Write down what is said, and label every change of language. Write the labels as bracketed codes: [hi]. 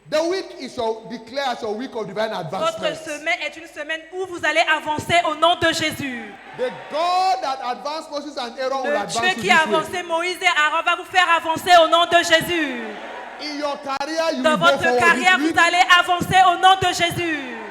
[en] The week is declared as a week of divine advancement. [fr] Votre semaine est une semaine où vous allez avancer au nom de Jésus. [en] The God that advanced Moses and Aaron will advance you. [fr] Le Dieu qui a avancé Moïse et Aaron va vous faire avancer au nom de Jésus. [en] In your career, you [fr] Dans votre carrière, vous allez avancer au nom de Jésus.